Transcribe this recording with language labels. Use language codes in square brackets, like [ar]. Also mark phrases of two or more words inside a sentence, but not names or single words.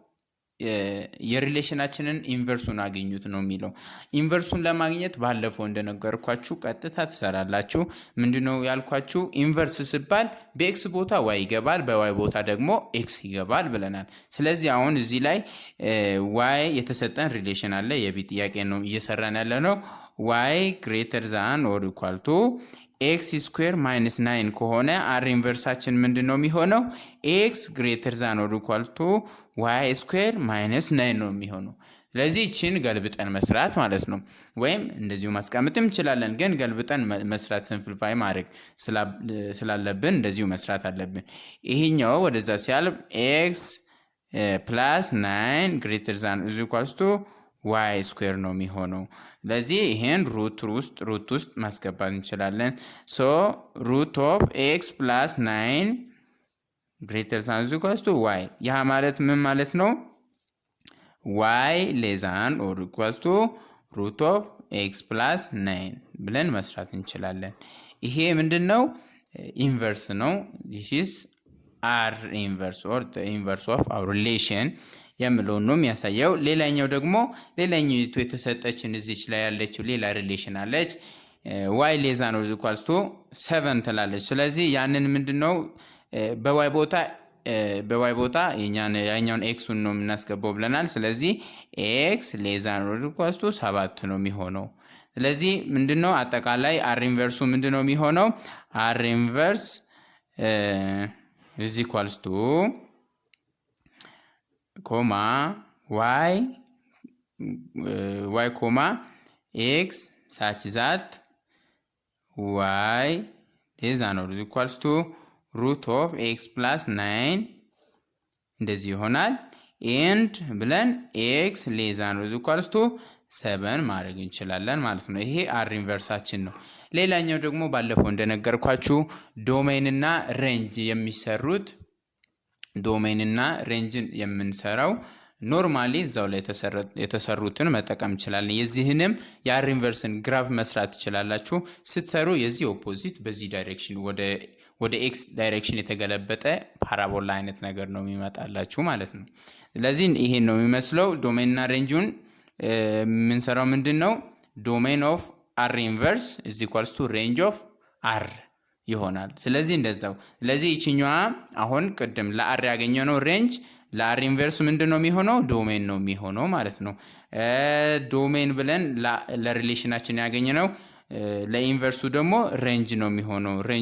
[am] የሪሌሽናችንን ኢንቨርሱን አገኙት ነው የሚለው። ኢንቨርሱን ለማግኘት ባለፈው እንደነገርኳችሁ ቀጥታ ትሰራላችሁ። ምንድነው ያልኳችሁ? ኢንቨርስ ሲባል በኤክስ ቦታ y ይገባል፣ በy ቦታ ደግሞ ኤክስ ይገባል ብለናል። ስለዚህ አሁን እዚህ ላይ y የተሰጠን ሪሌሽን አለ። የቢ ጥያቄ ነው እየሰራን ያለ ነው። [en] y greater than or equal to x square minus 9 [am] ከሆነ r ኢንቨርሳችን ምንድነው የሚሆነው? [en] x greater than or equal to y square minus 9 [am] ነው የሚሆነው። ስለዚህ እቺን ገልብጠን መስራት ማለት ነው ወይም እንደዚሁ ማስቀመጥም እንችላለን ግን ገልብጠን መስራት ሲምፕሊፋይ ማድረግ ስላለብን እንደዚሁ መስራት አለብን ይሄኛው ወደዛ ሲያልፍ [en] x plus 9 greater than is equals to y square [am] ነው የሚሆነው ስለዚህ ይሄን ሩት ውስጥ ማስገባት እንችላለን [en] so root of x plus 9 greater than is equals to y [am] ያ ማለት ምን ማለት ነው [en] y less than or equal to root of x plus 9 [am] ብለን መስራት እንችላለን ይሄ ምንድነው ኢንቨርስ ነው [en] this is r inverse or the inverse of our relation [am] የምለው ነው የሚያሳየው ሌላኛው ደግሞ ሌላኛው የተሰጠችን እዚች ላይ ያለችው ሌላ ሪሌሽን አለች [en] y less than or equal to 7 [am] ትላለች ስለዚህ ያንን ምንድነው በy ቦታ ያኛውን x ነው የምናስገባው ብለናል ስለዚህ [en] x less than or equal to 7 [am] ነው የሚሆነው ስለዚህ ምንድነው አጠቃላይ [en] r inverse [am] ምንድነው የሚሆነው [en] r inverse is equals to comma y comma x such that y is equals to root of x plus 9 [am] እንደዚህ ይሆናል [en] and ብለን x less than or equals to 7 [am] ማድረግ እንችላለን ማለት ነው ይሄ r ኢንቨርሳችን ነው ሌላኛው ደግሞ ባለፈው እንደነገርኳችሁ ዶሜን እና ሬንጅ የሚሰሩት ዶሜን እና ሬንጅን የምንሰራው ኖርማሊ እዛው ላይ የተሰሩትን መጠቀም እንችላለን የዚህንም የr ኢንቨርስን ግራፍ መስራት ትችላላችሁ ስትሰሩ የዚህ ኦፖዚት በዚህ ዳይሬክሽን ወደ x ዳይሬክሽን የተገለበጠ ፓራቦላ አይነት ነገር ነው የሚመጣላችሁ ማለት ነው ስለዚህ ይሄን ነው የሚመስለው ዶሜን እና ሬንጁን የምንሰራው ምንድነው [en] domain of r inverse is equals to range of r [am] ይሆናል ስለዚህ እንደዛው ስለዚህ እቺኛዋ አሁን ቅድም ለr ያገኘነው ሬንጅ ለr ኢንቨርስ ምንድነው የሚሆነው ዶሜን ነው የሚሆነው ማለት ነው ዶሜን ብለን ለሪሌሽናችን ያገኘነው ለኢንቨርሱ ደግሞ ሬንጅ ነው የሚሆነው